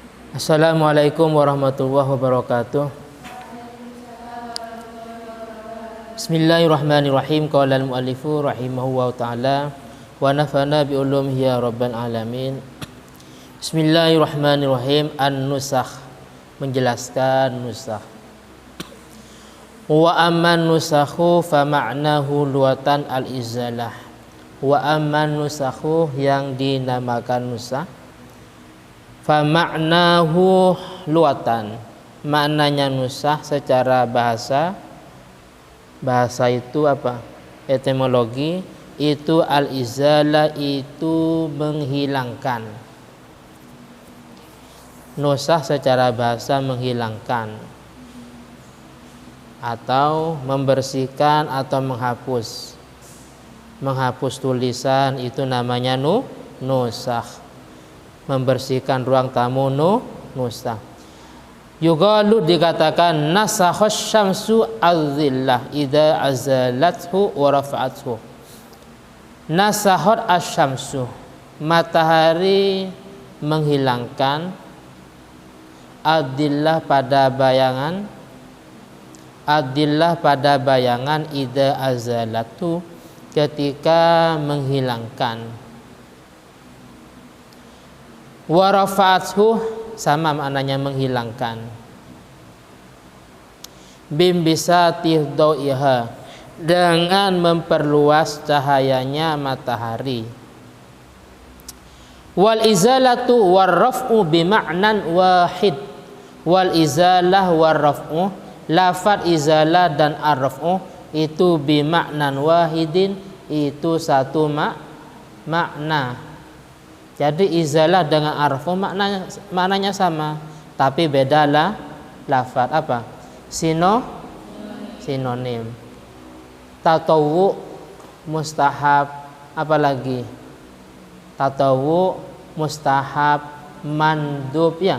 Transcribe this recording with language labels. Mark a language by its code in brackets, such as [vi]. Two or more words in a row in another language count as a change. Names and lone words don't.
[ar] السلام عليكم ورحمة الله وبركاته. بسم الله الرحمن الرحيم. قال المؤلف رحمه الله تعالى ونفعنا بعلومه يا رب العالمين. Bismillahirrahmanirrahim. An-nusakh, [id] menjelaskan nusakh. [ar] وأما النسخ فمعناه لغة الإزالة. وأما النسخ, [id] yang dinamakan nusakh, [ar] فمعناه لغة, [id] maknanya nusakh secara bahasa itu apa? Etimologi itu al-izalah, itu menghilangkan. Nusakh secara bahasa menghilangkan atau membersihkan atau menghapus. Menghapus tulisan itu namanya nusakh. Membersihkan ruang tamu nusakh. [ar] Yuqalu, dikatakan نسخت الشمس الظل إذا أزالته ورفعته. نسخت الشمس, [id] matahari menghilangkan, adillah pada bayangan, adillah pada bayangan, [ar] إذا أزالته, [id] ketika menghilangkan. [ar] ورفعته, [id] sama maknanya menghilangkan. [ar] ببسط ضوئها, [id] dengan memperluas cahayanya matahari. [ar] والإزالة والرفع بمعنى واحد. والإزالة والرفع, [id] lafaz izalah dan ar-raf'u itu [ar] بمعنى واحد, [id] itu satu makna. Jadi izalah dengan ar-raf'u maknanya sama, tapi bedalah lafaz. Apa? Sinonim. [ar] تطوع، مستحب, apalagi تطوع، مستحب، مندوب, ya.